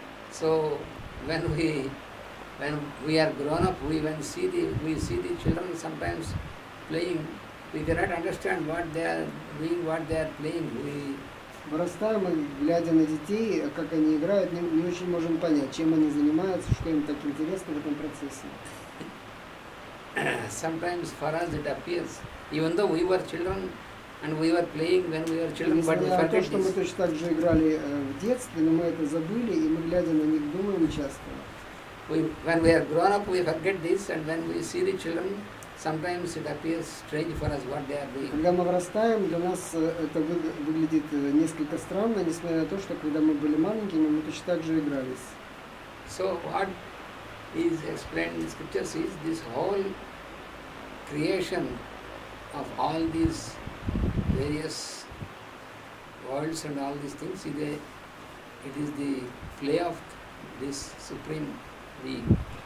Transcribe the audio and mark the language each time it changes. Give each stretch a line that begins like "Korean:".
English: So when we are grown up, we see the children sometimes playing. We cannot understand what they are doing, what they are playing.
Russian: Вырастаем и, глядя на детей, как они играют, не очень можем понять, чем они занимаются, что им так интересно в этом процессе.
English: Sometimes for us it appears, even though we were children and we were playing when we were children, but we
Russian: Несмотря на то,
English: forget
Russian: что мы
English: this.
Russian: точно так же играли в детстве, но мы это забыли, и мы, глядя на них, думаем часто.
English: when we are grown up, we forget this, and when we see the children, sometimes it appears strange for us what they are doing.
Russian: Когда мы вырастаем, для нас это выглядит несколько странно, несмотря на то, что когда мы были маленькими, мы точно так же игрались.
English: So what is explained in the scriptures is this whole creation of all these various worlds and all these things, it is the play of this supreme being.